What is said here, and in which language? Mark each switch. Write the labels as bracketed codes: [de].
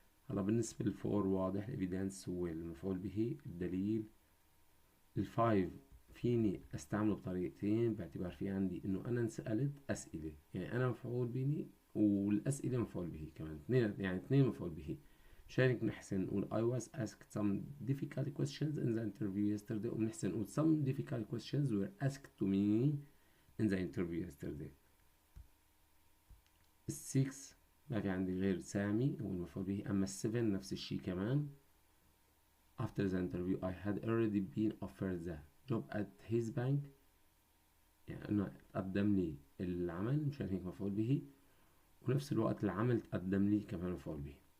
[ar] هلا بالنسبة للفور واضح الإيفيدنس هو المفعول به الدليل. الفايف فيني استعمله بطريقتين باعتبار في عندي انه انا انسألت اسئلة، يعني انا مفعول به والاسئلة مفعول به كمان، اثنين يعني اثنين مفعول به. مشان هيك بنحسن نقول [en] I was asked some difficult questions in the interview yesterday، [ar] وبنحسن نقول [en] some difficult questions were asked to me in the interview yesterday. [ar] السكس ما في عندي غير سامي هو المفعول به. اما السفن نفس الشي كمان. [en] After the interview I had already been offered the job at his bank، [ar] يعني أنه تقدم لي العمل مشان هيك مفعول به، ونفس الوقت العمل تقدم لي كمان مفعول به.